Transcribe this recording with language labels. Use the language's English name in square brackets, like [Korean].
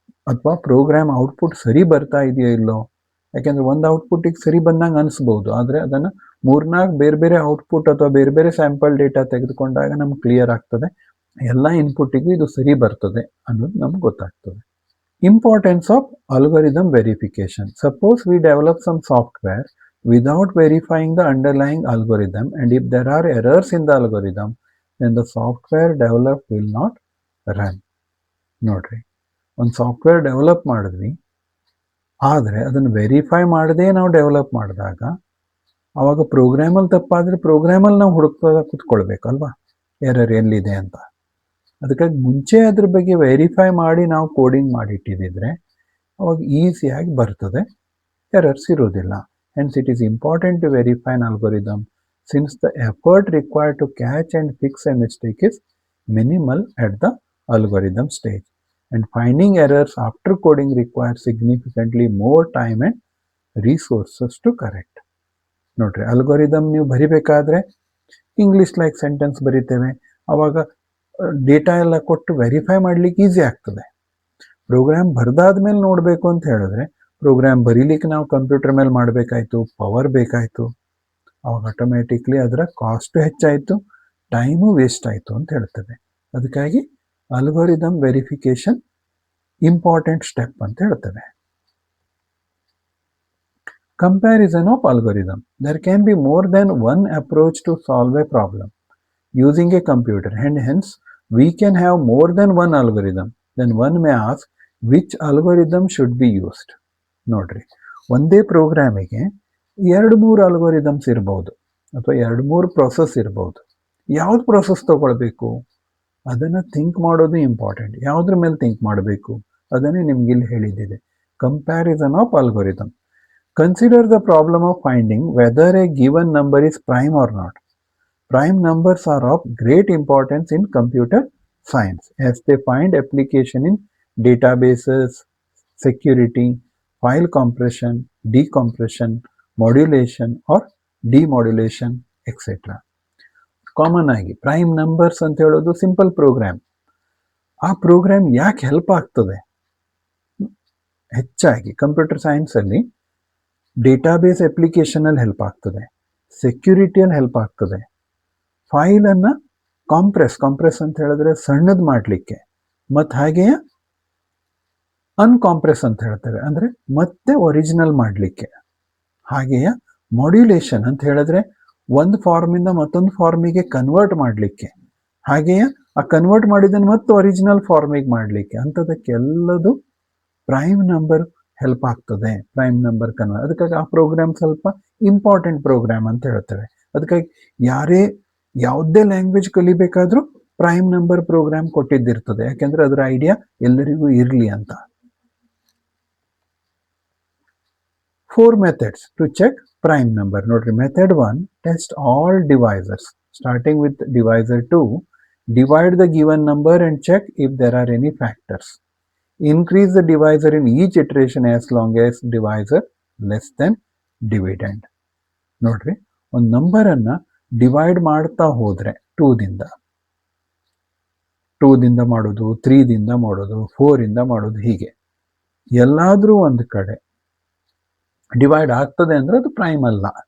[Kannada] ಅಥವಾ program output ಸರಿ ಬರ್ತಾ ಇದೆಯೋ ಇಲ್ಲೋ, ಯಾಕೆಂದರೆ ಒಂದು ಔಟ್ಪುಟ್ಟಿಗೆ ಸರಿ ಬಂದಂಗೆ ಅನಿಸ್ಬೋದು, ಆದರೆ ಅದನ್ನು 3-4 ಬೇರೆ ಬೇರೆ ಔಟ್ಪುಟ್ ಅಥವಾ ಬೇರೆ ಬೇರೆ ಸ್ಯಾಂಪಲ್ ಡೇಟಾ ತೆಗೆದುಕೊಂಡಾಗ ನಮ್ಗೆ ಕ್ಲಿಯರ್ ಆಗ್ತದೆ ಎಲ್ಲ ಇನ್ಪುಟ್ಟಿಗೂ ಇದು ಸರಿ ಬರ್ತದೆ ಅನ್ನೋದು ನಮ್ಗೆ ಗೊತ್ತಾಗ್ತದೆ. [English] Importance of algorithm verification. Suppose we develop some software without verifying the underlying algorithm, and if there are errors in the algorithm, then the software developed will not run. [Kannada] ನೋಡ್ರಿ, ಒಂದು ಸಾಫ್ಟ್ವೇರ್ ಡೆವಲಪ್ ಮಾಡಿದ್ವಿ, ಆದರೆ ಅದನ್ನು verify ಮಾಡದೆ ನಾವು develop ಮಾಡಿದಾಗ ಆವಾಗ ಪ್ರೋಗ್ರಾಮಲ್ಲಿ ತಪ್ಪಾದರೆ ಪ್ರೋಗ್ರಾಮಲ್ಲಿ ನಾವು ಹುಡುಕ್ತಾ ಕೂತ್ಕೊಳ್ಬೇಕಲ್ವಾ ಎರರ್ ಎಲ್ಲಿದೆ ಅಂತ. ಅದಕ್ಕಾಗಿ ಮುಂಚೆ ಅದ್ರ ಬಗ್ಗೆ ವೆರಿಫೈ ಮಾಡಿ ನಾವು ಕೋಡಿಂಗ್ ಮಾಡಿಟ್ಟಿದ್ದಿದ್ರೆ ಅವಾಗ ಈಸಿಯಾಗಿ ಬರ್ತದೆ, ಎರರ್ಸ್ ಇರೋದಿಲ್ಲ. [English] Hence it is important to verify an algorithm since the effort required to catch and fix a mistake is minimal at the algorithm stage, and finding errors after coding requires significantly more time and resources to correct. [Kannada] ನೋಡ್ರಿ, algorithm ನೀವು ಬರಿಬೇಕಾದ್ರೆ English like sentence ಬರಿತೇವೆ, ಅವಾಗ data ಎಲ್ಲ ಕೊಟ್ಟು verify ಮಾಡ್ಲಿಕ್ಕೆ easy ಆಗ್ತದೆ. Program ಬರ್ದಾದ್ಮೇಲೆ ನೋಡಬೇಕು ಅಂತ ಹೇಳಿದ್ರೆ ಪ್ರೋಗ್ರಾಮ್ ಬರೀಲಿಕ್ಕೆ ನಾವು ಕಂಪ್ಯೂಟರ್ ಮೇಲೆ ಮಾಡಬೇಕಾಯ್ತು, ಪವರ್ ಬೇಕಾಯಿತು, ಅವಾಗ ಆಟೋಮ್ಯಾಟಿಕ್ಲಿ ಅದರ ಕಾಸ್ಟು ಹೆಚ್ಚಾಯಿತು, ಟೈಮು ವೇಸ್ಟ್ ಆಯಿತು ಅಂತ ಹೇಳ್ತೇವೆ. ಅದಕ್ಕಾಗಿ ಅಲ್ಗೋರಿದಮ್ ವೆರಿಫಿಕೇಶನ್ ಇಂಪಾರ್ಟೆಂಟ್ ಸ್ಟೆಪ್ ಅಂತ ಹೇಳ್ತೇವೆ. [English] Comparison of algorithm. There can be more then one approach to solve a problem using a computer, and hence we can have more than one algorithm. Then one may ask which algorithm should be used. [Kannada] ನೋಡ್ರಿ, ಒಂದೇ ಪ್ರೋಗ್ರಾಮಿಗೆ 2-3 algorithms ಇರ್ಬೋದು ಅಥವಾ 2-3 process ಇರ್ಬೋದು. ಯಾವ್ದು process ತಗೊಳ್ಬೇಕು ಅದನ್ನು think ಮಾಡೋದು important. ಯಾವುದ್ರ ಮೇಲೆ ಥಿಂಕ್ ಮಾಡಬೇಕು ಅದನ್ನೇ ನಿಮ್ಗೆ ಇಲ್ಲಿ ಹೇಳಿದ್ದಿದೆ, comparison of algorithm. [English] Consider the problem of finding whether a given number is prime or not. Prime numbers are of great importance in computer science as they find application in databases, security, file compression, decompression, modulation or demodulation, etc. [Kannada] Common ಆಗಿ prime numbers ಅಂತ ಹೇಳೋದು simple program. ಆ program ಯಾಕೆ help ಆಗ್ತದೆ? ಹೆಚ್ಚಾಗಿ computer ಸೈನ್ಸಲ್ಲಿ database ಅಪ್ಲಿಕೇಶನಲ್ಲಿ help ಆಗ್ತದೆ, ಸೆಕ್ಯೂರಿಟಿಯಲ್ಲಿ help ಆಗ್ತದೆ, ಫೈಲನ್ನು ಕಾಂಪ್ರೆಸ್ ಅಂತ ಹೇಳಿದ್ರೆ ಸಣ್ಣದು ಮಾಡಲಿಕ್ಕೆ, ಮತ್ತು ಹಾಗೆಯೇ ಅನ್ಕಾಂಪ್ರೆಸ್ ಅಂತ ಹೇಳ್ತೇವೆ, ಅಂದರೆ ಮತ್ತೆ ಒರಿಜಿನಲ್ ಮಾಡಲಿಕ್ಕೆ. ಹಾಗೆಯೇ ಮಾಡ್ಯುಲೇಷನ್ ಅಂತ ಹೇಳಿದ್ರೆ ಒಂದು ಫಾರ್ಮಿಂದ ಮತ್ತೊಂದು ಫಾರ್ಮಿಗೆ ಕನ್ವರ್ಟ್ ಮಾಡಲಿಕ್ಕೆ, ಹಾಗೆಯೇ ಆ ಕನ್ವರ್ಟ್ ಮಾಡಿದ್ದನ್ನು ಮತ್ತೆ ಒರಿಜಿನಲ್ ಫಾರ್ಮಿಗೆ ಮಾಡಲಿಕ್ಕೆ, ಅಂಥದಕ್ಕೆಲ್ಲದು ಪ್ರೈಮ್ ನಂಬರ್ ಹೆಲ್ಪ್ ಆಗ್ತದೆ. ಪ್ರೈಮ್ ನಂಬರ್ ಕನ್ವರ್ಟ್, ಅದಕ್ಕಾಗಿ ಆ ಪ್ರೋಗ್ರಾಮ್ ಸ್ವಲ್ಪ ಇಂಪಾರ್ಟೆಂಟ್ ಪ್ರೋಗ್ರಾಮ್ ಅಂತ ಹೇಳ್ತೇವೆ. ಅದಕ್ಕಾಗಿ ಯಾವುದೇ ಲ್ಯಾಂಗ್ವೇಜ್ ಕಲಿಬೇಕಾದ್ರೂ ಪ್ರೈಮ್ ನಂಬರ್ ಪ್ರೋಗ್ರಾಮ್ ಕೊಟ್ಟಿದ್ದಿರ್ತದೆ, ಯಾಕೆಂದ್ರೆ ಅದರ ಐಡಿಯಾ ಎಲ್ಲರಿಗೂ ಇರಲಿ ಅಂತ. [English] 4 methods to check prime number. ನೋಡ್ರಿ, method 1, test all divisors. Starting with divisor 2, divide the given number and check if there are any factors. Increase the divisor in each iteration as long as divisor less than dividend. [Kannada] ನೋಡ್ರಿ, ಒಂದು ನಂಬರನ್ನ divide ಮಾಡ್ತಾ ಹೋದ್ರೆ 2 ದಿಂದ ಮಾಡೋದು, 3 ದಿಂದ ಮಾಡೋದು, 4 ಇಂದ ಮಾಡೋದು, ಹೀಗೆ ಎಲ್ಲಾದ್ರೂ ಒಂದು ಕಡೆ ಡಿವೈಡ್ ಆಗ್ತದೆ ಅಂದ್ರೆ ಅದು ಪ್ರೈಮ್ ಅಲ್ಲ.